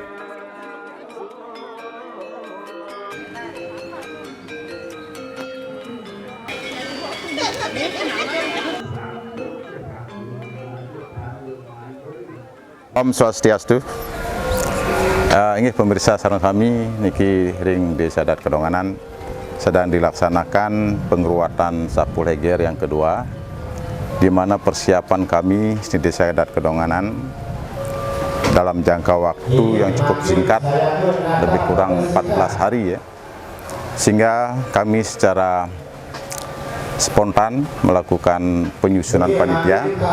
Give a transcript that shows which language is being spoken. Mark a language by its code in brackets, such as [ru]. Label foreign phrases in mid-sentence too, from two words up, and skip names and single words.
[id] Om Swastiastu. Ini pemirsa [ban] sareng kami niki ring [id] Desa Adat Kedonganan sedang dilaksanakan pengeruatan Sapu Leger yang kedua, di mana persiapan kami di Desa Adat Kedonganan dalam jangka waktu yang cukup singkat, lebih kurang 14 hari ya, sehingga kami secara spontan melakukan penyusunan panitia